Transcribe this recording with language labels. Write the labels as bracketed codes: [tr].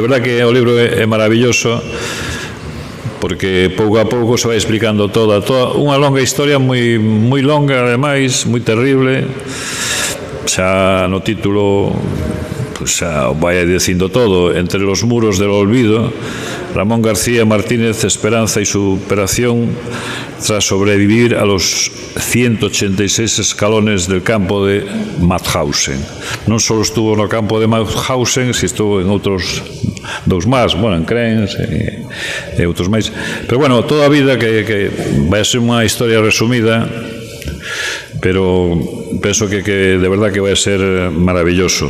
[gl] De verdad que o libro é maravilloso porque pouco a pouco se vai explicando toda unha longa historia moi longa, ademais, moi terrible. Xa no título xa vai dicindo todo. [es] Entre los muros del olvido, Ramón García Martínez, esperanza y superación tras sobrevivir a los 186 escalones del campo de Mauthausen. [gl] Non só estuvo no campo de Mauthausen, si estuvo en outros dous máis, bueno, en Crens e outros máis. Pero bueno, toda a vida que vai ser unha historia resumida, pero penso que de verdad que vai ser maravilloso.